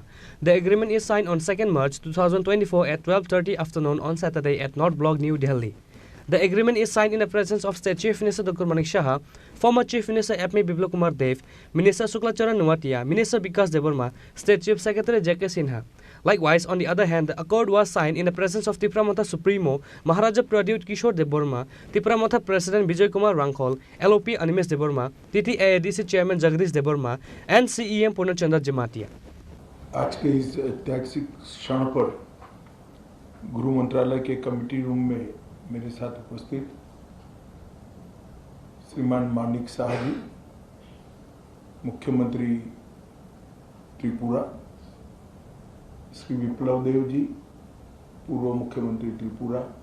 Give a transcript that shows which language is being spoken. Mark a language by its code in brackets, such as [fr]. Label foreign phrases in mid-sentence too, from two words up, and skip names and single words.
[en] The agreement is signed on 2nd March 2024 at 12:30 afternoon on Saturday at North Block, New Delhi. The agreement is signed in the presence of State Chief Minister Dr. Manik Shah, former Chief Minister Apmi Biplab Kumar Dev, Minister Suklacharan Nuwatia, Minister Bikas Deborma, State Chief Secretary J.K. Sinha. Likewise, on the other hand, the accord was signed in the presence of Tipramotha Supremo Maharaja Pradyut Kishore Deborma, Tipramotha President Bijay Kumar Rangkol, LOP Animesh Deborma, TTAADC Chairman Jagdish Deborma, and CEM Purnachandra Jamatia. [hi] आज के इस ऐतिहासिक क्षण पर गृह मंत्रालय के कमेटी रूम में मेरे साथ उपस्थित श्रीमान मानिक शाह जी, मुख्यमंत्री त्रिपुरा, श्री विप्लव देव जी, पूर्व मुख्यमंत्री त्रिपुरा,